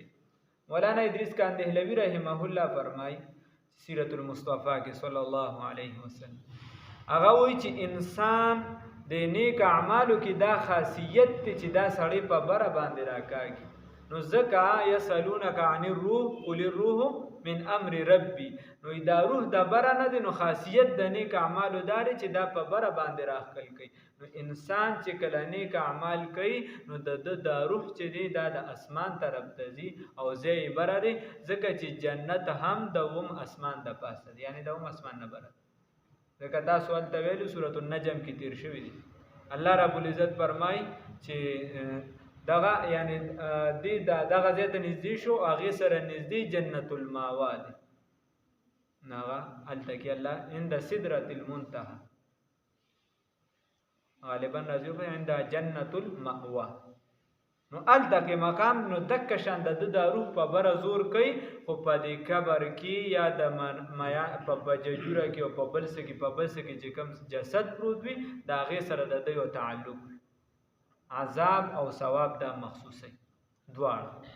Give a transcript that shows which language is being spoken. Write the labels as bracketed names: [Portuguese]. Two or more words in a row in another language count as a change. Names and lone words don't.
[Pashto] مولانا ادریس کاندهلوی [Arabic] رحمه الله [Pashto] فرمایي سیرت المصطفی کې [Arabic] صلی الله علیه وسلم، [Pashto] هغه وایي چې انسان د نیک اعمالو کې دا خاصیت دی چې دا سړی په بره باندې راکاږي. نو ځکه [Arabic] یسألونک عن الروح قل الروح من امر ربی، [Pashto] نو دا روح د بره نه دی، نو خاصیت د نیک اعمالو دا دی چې دا په بره باندې راښکل کوي. نو انسان چې کله نیک اعمال کوي نو د روح چې دی دا د اسمان طرف ته ځي او ځای بره دی ځکه چې جنت هم د اسمان د پاسه دی یعنی د اسمان نه بره ځکه تاسو هلته ویلو سورة النجم کې تیر شوي دي [Arabic] الله رب العزت [Pashto] فرمایي چې دغه یعنی دغه ځای ته نږدې شو هغې سره نږدې جنت الماوا دی هغه هلته کې الله [Arabic] عند سدرة المنتهى [Pashto] غالبا راځي په [Arabic] عند جنت المأوا [Pashto] نو هلته کې مقام نو دک شان د روح په بره زور کوي خو په دې قبر کې یا د په بججوره کې او په بل څه کې چې کوم جسد پروت وي د هغې سره د ده یو تعلق عذاب او ثواب دا مخصوصي دواړه